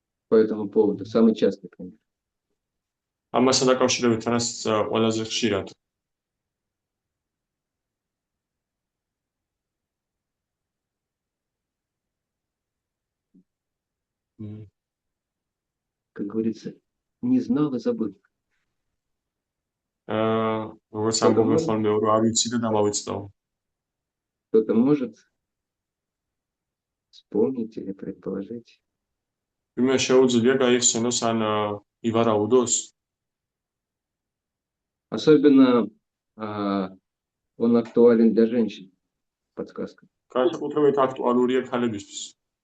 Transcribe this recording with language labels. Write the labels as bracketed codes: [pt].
[ru] По этому поводу самый частый пример. [ka] ამასთან დაკავშირებით რაც ყველაზე ხშირად. [ru] Как говорится, не знал и забыл. [ka] როგორც ამბობენ ხოლმე, რომ არ ვიცი და დამავიწყდაო. [ru] Кто-то может вспомнить или предположить. [ka] ვინმე შეუძლია გაიხსენოს ან ივარაუდოს. [ru] Особенно он актуален для женщин. Подсказка. [ka] განსაკუთრებით აქტუალურია ქალებისთვის.